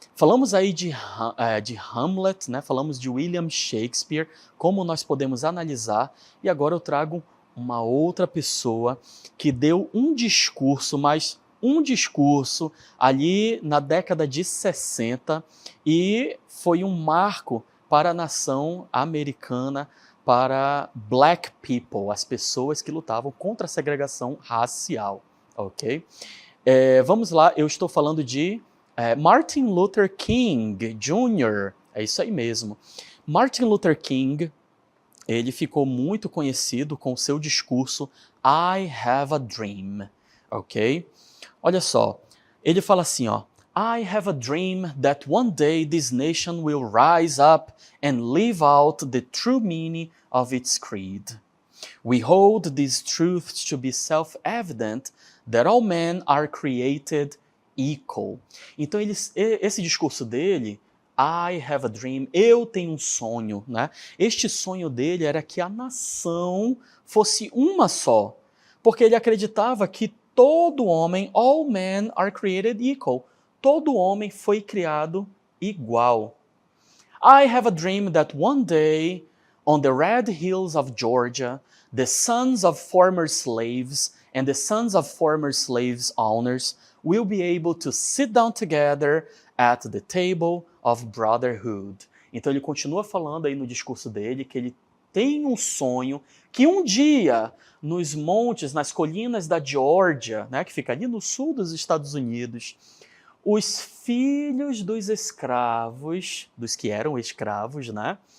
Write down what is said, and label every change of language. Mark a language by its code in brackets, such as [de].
[pt] Falamos aí de Hamlet, né? Falamos de William Shakespeare, como nós podemos analisar, e agora eu trago uma outra pessoa que deu um discurso, mas um discurso ali na década de 60 e foi um marco para a nação americana, para [en] black people, [pt] as pessoas que lutavam contra a segregação racial, ok? Vamos lá, eu estou falando de Martin Luther King Jr., é isso aí mesmo. Martin Luther King, ele ficou muito conhecido com seu discurso I Have a Dream, ok? Olha só, ele fala assim, ó, [en] I have a dream that one day this nation will rise up and live out the true meaning of its creed. We hold these truths to be self-evident that all men are created equal. [pt] Então esse discurso dele, I have a dream, eu tenho um sonho, né? Este sonho dele era que a nação fosse uma só, porque ele acreditava que todo homem, [en] all men are created equal, [pt] todo homem foi criado igual. [en] I have a dream that one day, on the red hills of Georgia, the sons of former slaves and the sons of former slaves' owners will be able to sit down together at the table of brotherhood. [pt] Então ele continua falando aí no discurso dele que ele tem um sonho que um dia, nos montes, nas colinas da Geórgia, né, que fica ali no sul dos Estados Unidos, os filhos dos escravos, dos que eram escravos, né,